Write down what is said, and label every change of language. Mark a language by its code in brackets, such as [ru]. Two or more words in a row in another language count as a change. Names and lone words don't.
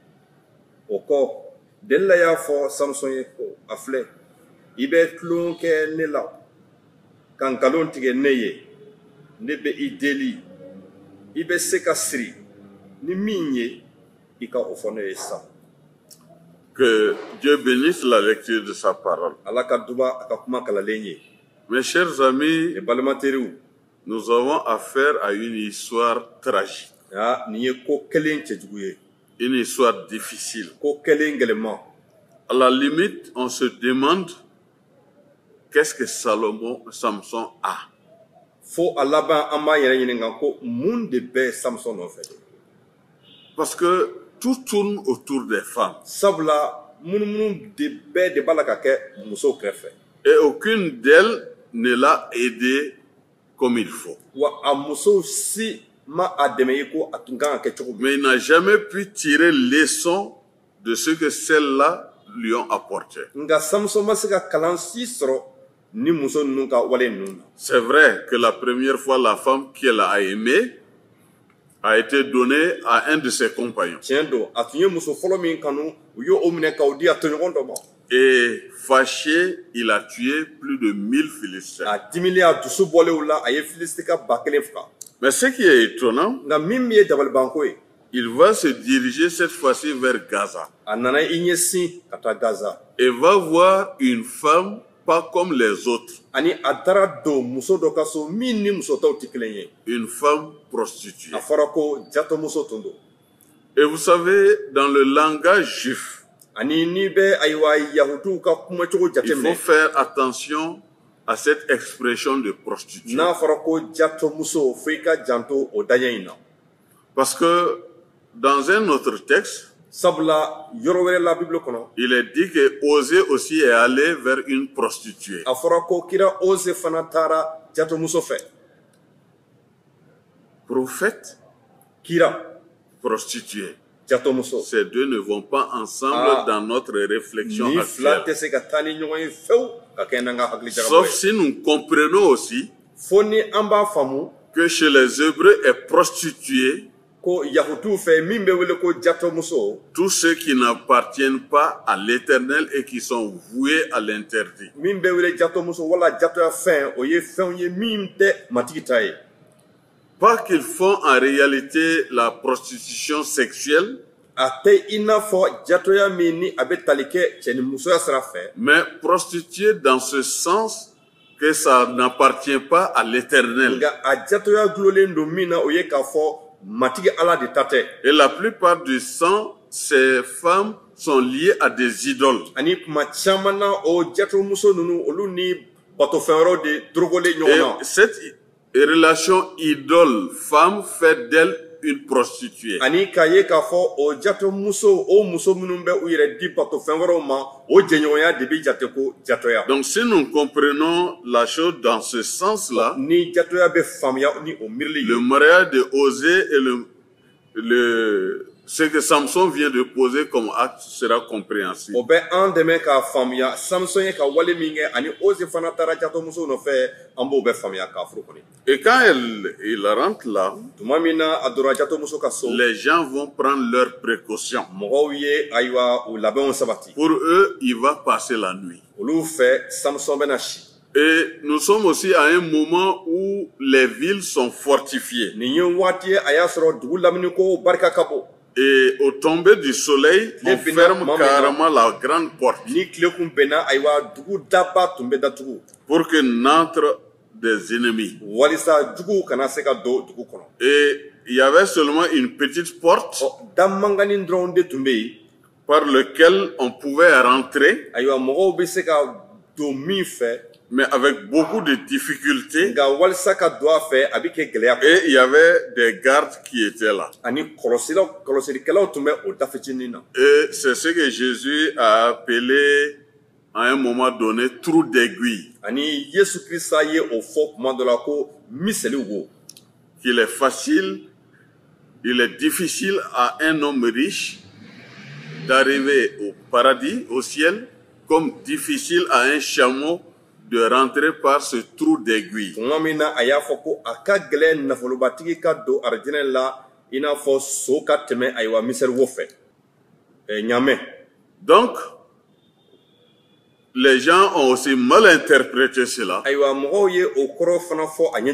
[bm] O kɔ Delila y'a fɔ Samson ye ko a filɛ i bɛ tulon kɛ ne la ka nkalon tigɛ ne ye ne bɛ i deli i bɛ se ka siri ni min ye i ka o fɔ ne ye sa. [fr] Que Dieu bénisse la lecture de sa parole. [bm] Ala ka duba a ka kuma kalalen ye. [fr] Mes chers amis, [bm] Ne balimateriw [fr] nous avons affaire à une histoire tragique, [bm] nin ye ko kelen cɛjugu ye [fr] une histoire difficile. [bm] ko kelen gɛlɛman. [fr] À la limite, on se demande qu'est-ce que Samson a. [bm] Fo a laban an b'a yɛrɛ ɲininka ko mun de bɛ Samson nɔfɛ. [fr] Parce que tout tourne autour des femmes. [bm] Sabula munumunu de bɛɛ de b'a la ka kɛ musow kɛrɛfɛ. [fr] Et aucune d'elles ne l'a aidé comme il faut. [bm] Wa a musow si ma a dɛmɛ i ko a tun kan ka kɛ cogo min. [fr] Mais il n'a jamais pu tirer leçon de ce que celles-là lui ont apporté. [bm] Nka Samson ma se ka kalan si sɔrɔ ni muso ninnu ka wale ninnu na. [fr] C'est vrai que la première fois, la femme qu'elle a aimée a été donnée à un de ses compagnons. [bm] Tiɲɛ don a tun ye muso fɔlɔ min kanu u y'o minɛ k'o di a tɔɲɔgɔn dɔ ma. [fr] Et fâché, il a tué plus de 1000 Philistins. [bm] A dimilen a dusu bɔlen o la a ye Filistika 1000 faga. [fr] Mais ce qui est étonnant, [bm] Nka min ye dabalibanko ye [fr] il va se diriger cette fois-ci vers Gaza [bm] a nana i ɲɛsin ka taa Gaza. [fr] et va voir une femme pas comme les autres, [bm] Ani a taara don muso dɔ ka so min ni muso tɔw tɛ kelen ye. [fr] une femme prostituée. [bm] A fɔra ko jatɔmuso tun don. [fr] Et vous savez, dans le langage juif, [bm] Ani n'i bɛ ayiwa yahudiw ka kumacogo [fr] il faut [bm] jateminɛ [fr] faire attention à cette expression de prostituée. [bm] n'a fɔra ko jatɔmuso fo i ka janto o daɲɛ in na. [fr] Parce que dans un autre texte, [bm] sabula yɔrɔ wɛrɛ la Bible kɔnɔ [fr] il est dit que Osée aussi est allé vers une prostituée. [bm] a fɔra ko kira Ose fana taara jatomuso fɛ. [fr] Prophète, [bm] Kira [fr] prostituée. [bm] jatomuso [fr] Ces deux ne vont pas ensemble dans notre réflexion [bm] ni fila [fr] actuelle. [bm] tɛ se ka taa ni ɲɔgɔn ye fewu ka kɛ n'an ka hakili jagabɔ [fr] Sauf [bm] ye. [fr] si nous comprenons aussi [bm] Fo ni an b'a faamu [fr] que chez les Hébreux est prostituée [bm] ko yahudiw fɛ min bɛ wele ko jatomuso [fr] tous ceux qui n'appartiennent pas à l'Éternel et qui sont voués à l'interdit. [bm] min bɛ wele jatomuso wala jatoya fɛn o ye fɛnw ye min tɛ matigi ta ye. [fr] Pas qu'ils font en réalité la prostitution sexuelle, [bm] A tɛ i n'a fɔ jatoya min ni a bɛ tali kɛ cɛ ni musoya sira fɛ. [fr] mais prostituée dans ce sens que ça n'appartient pas à l'Éternel. [bm] Nka a jatoya gulolen don min na o ye k'a fɔ matigi Ala de ta tɛ. [fr] Et la plupart du temps, ces femmes sont liées à des idoles. [bm] Ani kuma caman na o jatomuso ninnu olu ni batofɛn wɛrɛw de dorogolen ɲɔgɔn na. [fr] Et cette relation idole-femme fait d'elle une prostituée. [bm] Ani k'a ye k'a fɔ o jatomuso o muso minnu bɛ u yɛrɛ di batofɛn wɛrɛw ma o jɛɲɔgɔnya de bɛ jate ko jatoya. [fr] Donc si nous comprenons la chose dans ce sens-là, [bm] Ni jatoya bɛ faamuya ni o miirili [fr] le [bm] ye. [fr] mariage de Osée et ce que Samson vient de poser comme acte sera compréhensible. [bm] O bɛ an dɛmɛ k'a faamuya Samson ye ka wale min kɛ ani Ose fana taara jatomuso nɔfɛ an b'o bɛɛ faamuya k'a furu kɔni. [fr] Et quand il rentre là, [bm] Tuma min na a donna jatomuso ka so [fr] les gens vont prendre leurs précautions. [bm] mɔgɔw ye ayiwa u labɛnw sabati. [fr] Pour eux, il va passer la nuit. [bm] Olu fɛ Samson bɛna si. [fr] Et nous sommes aussi à un moment où les villes sont fortifiées. [bm] Nin ye waati ye a y'a sɔrɔ dugu lamini ko barika ka bon. [fr] Et au tomber du soleil, on ferme carrément la grande porte [bm] Ni tile kun bɛnna ayiwa dugu daba tun bɛ datugu [fr] pour que n'entrent des ennemis. [bm] walisa juguw kana se ka don dugu kɔnɔ. [fr] Et il y avait seulement une petite porte [bm] Da manganin dɔrɔn de tun bɛ yen [fr] par laquelle on pouvait rentrer, [bm] ayiwa mɔgɔw bɛ se ka don min fɛ [fr] mais avec beaucoup de difficultés. [bm] nka walisa ka don a fɛ a bɛ kɛ gɛlɛya kɔnɔ. [fr] Et il y avait des gardes qui étaient là. [bm] Ani kɔlɔsilikɛlaw tun bɛ o da fitinin na. [fr] Et c'est ce que Jésus a appelé à un moment donné trou d'aiguille. [bm] Ani Yesu Krista ye o fɔ kuma dɔ la ko miseli wo. [fr] Qu'il est facile, il est difficile à un homme riche d'arriver au paradis, au ciel, comme difficile à un chameau de rentrer par ce trou d'aiguille. [bm] Tuma min na a y'a fɔ ko a ka gɛlɛn nafolobatigi ka don arijinɛ la i n'a fɔ so ka tɛmɛ ayiwa misɛli wo fɛ. Ɲaamɛ. [fr] Donc, les gens ont aussi mal interprété cela. [bm] Ayiwa mɔgɔw ye o kɔrɔ fana fɔ a